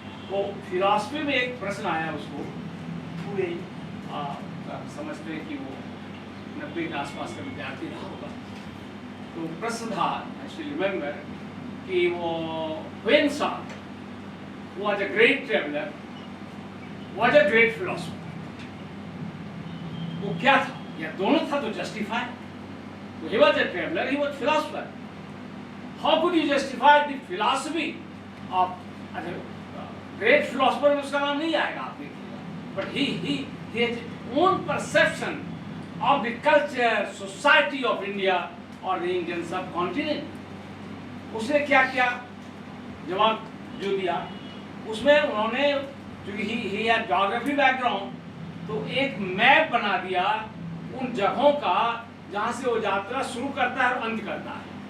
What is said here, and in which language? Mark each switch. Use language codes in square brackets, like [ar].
[hi] तो फिलॉसफी में एक प्रश्न आया उसको, पूरे समझते हैं कि वो 90 के आसपास का विद्यार्थी रहा होगा। तो प्रश्न था, [en] I remember, कि वो Hiuen Tsang was a great traveler, was a great philosopher। [hi] वो क्या था, या दोनों था तो justify. [en] He was a traveler, he was philosopher। How could you justify the philosophy of a great philosopher? [hi] में उसका नाम नहीं आएगा, आप देखिएगा। [en] But he has own perception of the culture, society of India or the Indian subcontinent। [hi] उसने क्या क्या जवाब जो दिया, उसमें उन्होंने, क्योंकि [en] he had geography background, [hi] तो एक मैप बना दिया उन जगहों का जहां से वो यात्रा शुरू करता है और अंत करता है।